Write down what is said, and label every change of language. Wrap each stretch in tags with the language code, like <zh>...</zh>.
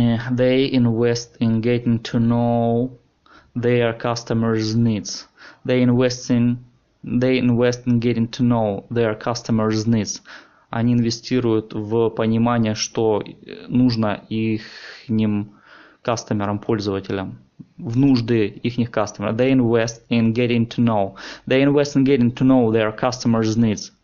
<en>They invest in getting to know their customers' needs. They invest in getting to know their customers' needs.</en> <ru>Они инвестируют в понимание, что нужно ихним кастомерам, пользователям, в нужды ихних кастомеров.</ru> <en>They invest in getting to know their customers' needs.</en>